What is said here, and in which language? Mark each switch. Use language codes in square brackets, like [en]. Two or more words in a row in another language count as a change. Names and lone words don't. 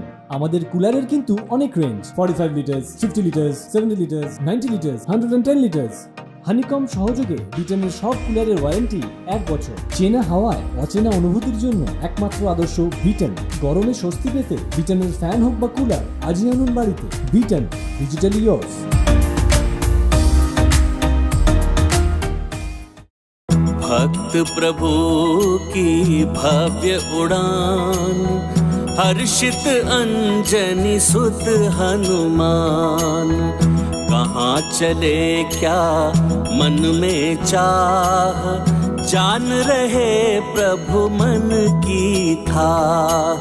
[bn] আমাদের কুলারের কিন্তু অনেক রেঞ্জ, 45 লিটার্স, 50 লিটার্স, 70 লিটার্স, 90 লিটার্স, 110 লিটার্স। হানিকম সহযোগে বিটেনের সব কুলারের ওয়ারেন্টি 1 বছর। চেনা হাওয়ায় অচেনা অনুভূতির জন্য একমাত্র আদর্শ বিটেন। গরমে স্বস্তি পেতে বিটেনের ফ্যান হোক বা কুলার, আজই আনুন বাড়িতে। [en] Biten, digitally yours. [hi] भक्त प्रभु की भव्य उड़ान, हर्षित अंजनी सुत हनुमान। कहाँ चले क्या मन में चाह, जान रहे प्रभु मन की थाह।